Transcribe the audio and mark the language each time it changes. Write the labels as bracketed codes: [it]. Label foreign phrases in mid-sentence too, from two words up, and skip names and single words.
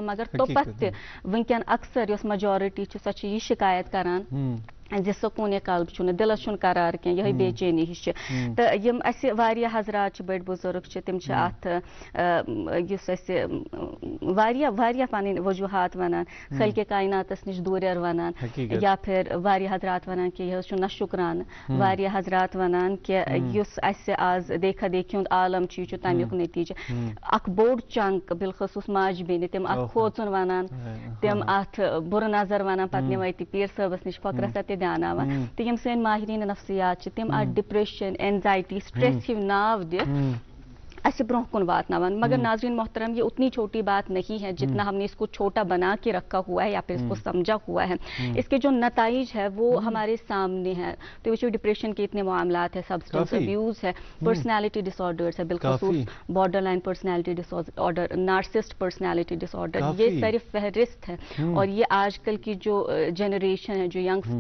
[ks] मगर तोपत वनकन अक्सर यस मेजॉरिटी सो यह शिकायत करान سکون قلب چھُنہٕ دلس چھُنہٕ قرار کینٛہہ یِہے بے چینی ہِش چھِ تہٕ یِم اَسہِ واریاہ حضرات چھِ بٔڑۍ بُزرگ چھِ تِم چھِ اَتھ یُس اَسہِ واریاہ واریاہ پَنٕنۍ وجوٗہات وَنان خلقِ کائناتس نِش دوٗریر وَنان یا پھر واریاہ حضرات وَنان کہِ یہِ حظ چھُ نہ شُکرانہٕ واریاہ حضرات وَنان کہِ یُس اَسہِ آز دیکھا دیکھی ہُنٛد عالم چھُ یہِ چھُ تَمیُک نٔتیٖجہٕ اکھ بوٚڑ چنک بالخصوٗص ماجہِ بیٚنہِ تِم اَتھ کھوژُن وَنان تِم اَتھ بُرٕ نظر وَنان پَتہٕ نِوان أتی پیٖر صٲبَس نِش فقرس تہِ دیٛاناوان تہٕ یِم سٲنۍ ماہریٖن نفسیات چھِ تِم اَتھ [en] depression anxiety stress [ks] ہِوۍ ناو دِتھ اسے برونٛہہ کُن واتناوان [ur] مگر ناظرین محترم یہ اتنی چھوٹی بات نہیں ہے جتنا ہم نے اس کو چھوٹا بنا کے رکھا ہوا ہے یا پھر اس کو سمجھا ہوا ہے اس کے جو نتائج ہے وہ ہمارے سامنے ہے تو وچو ڈپریشن کے اتنے معاملات ہیں [en] substance abuse [ur] ہے [en] personality disorders [ur] ہے بالخصوص [en] borderline personality disorder narcissist personality disorder [ur] یہ ساری فہرست ہے اور یہ آج کل کی جو جنریشن ہے جو ینگسٹرس